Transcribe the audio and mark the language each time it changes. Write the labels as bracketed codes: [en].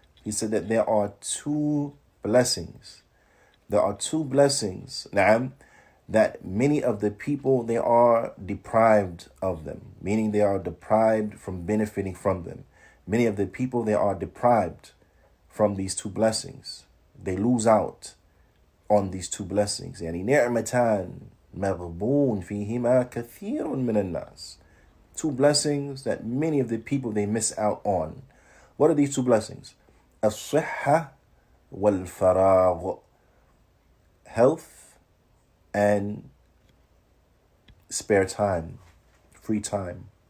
[en] He said that there are two blessings. There are two blessings, na'am, that many of the people, they are deprived of them, meaning they are deprived from benefiting from them. Many of the people, they are deprived from these two blessings. They lose out on these two blessings. [ar] يعني نعمتان مغبون فيهما كثير من الناس. [en] Two blessings that many of the people, they miss out on. What are these two blessings? [ar] الصحة والفراغ. [en] Health and spare time, free time.